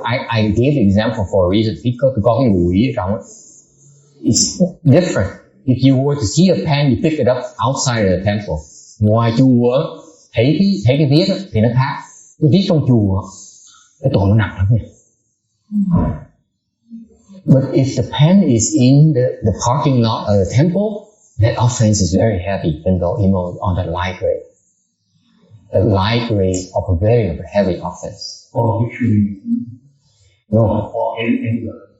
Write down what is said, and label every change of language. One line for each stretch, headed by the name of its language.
English: I gave the example for a reason.
Vietnamese: Có cái quỷ ở trong ấy.
English: It's different. If you were to see a pen, you pick it up outside of the temple.
Vietnamese: Ngoài chùa, thấy cái viết thì nó khác. Cái viết trong chùa, cái tội nó nặng lắm nha.
English: But if the pen is in the parking lot of the temple, that offense is very heavy, even though on that light grade. The light grade of a very heavy offense. Or actually, no. Or anywhere.